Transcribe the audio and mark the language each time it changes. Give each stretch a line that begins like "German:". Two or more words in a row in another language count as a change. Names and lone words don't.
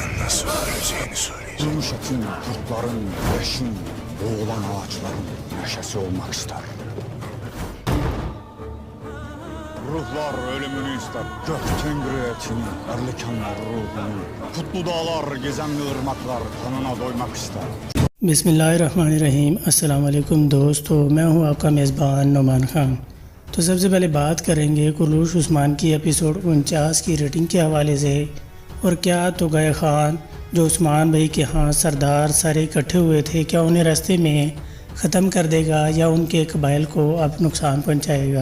Turkish: Durmuş etin, kurtların, güneşin, boğulan ağaçların neşesi olmak ister. Ruhlar ölümünü ister, gök tengri etini, erlikanlar ruhunu, kutlu dağlar, gizemli ırmaklar kanına doymak ister.
Arabic: بسم الله الرحمن الرحيم السلام عليكم
Urdu: دوستوں، میں ہوں آپ کا میزبان نعمان خان. تو سب سے پہلے بات کریں گے کورلوش عثمان کی ایپیسوڈ 49 کی ریٹنگ کے حوالے سے. اور کیا تغائی خان جو عثمان بھائی کے یہاں سردار سارے اکٹھے ہوئے تھے، کیا انہیں راستے میں ختم کر دے گا یا ان کے قبائل کو اب نقصان پہنچائے گا.